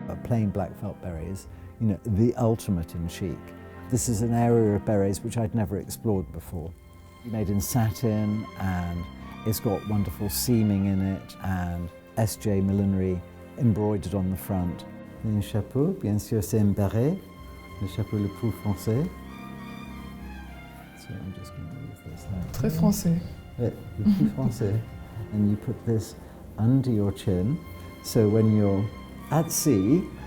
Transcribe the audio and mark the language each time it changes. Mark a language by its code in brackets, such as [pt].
[en] Plain black felt berets, you know, the ultimate in chic. This is an area of berets which I'd never explored before. Made in satin, and it's got wonderful seaming in it, and SJ Millinery embroidered on the front. [fr] Un chapeau, bien sûr, c'est un béret, le chapeau le plus français. [en] So I'm just going to move this out. [fr] Très français. Le plus français. [en] And you put this under your chin, so when you're at sea.